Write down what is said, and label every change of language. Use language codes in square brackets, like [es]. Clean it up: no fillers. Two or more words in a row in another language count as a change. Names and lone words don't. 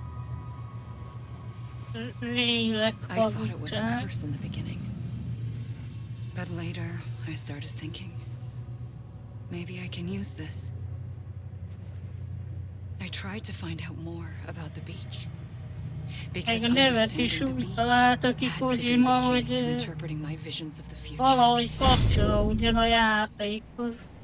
[en] I thought it was a curse in the beginning. But later, I started thinking, maybe I can use this. I tried to find out more about the beach. Because [hu] nevet is úgy találta ki Kojima, hogy valahogy kapcsolódjon a játékhoz.